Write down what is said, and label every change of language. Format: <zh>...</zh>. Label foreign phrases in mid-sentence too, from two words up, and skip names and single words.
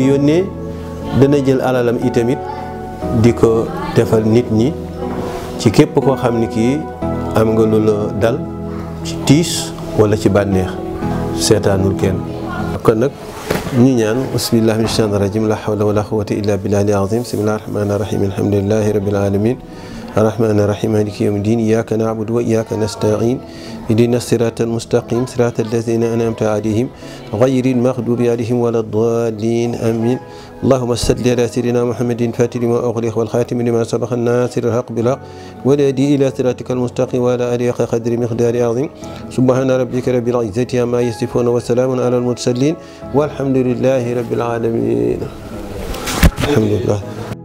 <wo>yónnee dana jël alalam itamit di ko defal nit ñi ci képp koo xam ni kii am nga lu la dal ci tiis walla ci bànneex seetaanul kenn kon nag ñu ñaan</wo> <ar>بسم الله من الشيطان الرجيم لا حول ولا قوة إلا بالله العظيم بسم الله الرحمن الرحيم الحمد لله رب العالمين الرحمن الرحيم مالك يوم الدين إياك نعبد وإياك نستعين اهدنا الصراط المستقيم صراط الذين أنعمت عليهم غير المغضوب عليهم ولا الضالين آمين اللهم صل على سيدنا محمد الفاتح لما أغلق والخاتم لما سبق الناصر الحق بالحق والهادي إلى صراطك المستقيم وعلى آله حق قدر مقدار عظيم سبحان ربك رب العزة عما يصفون وسلام على المرسلين والحمد لله رب العالمين الحمد لله</ar>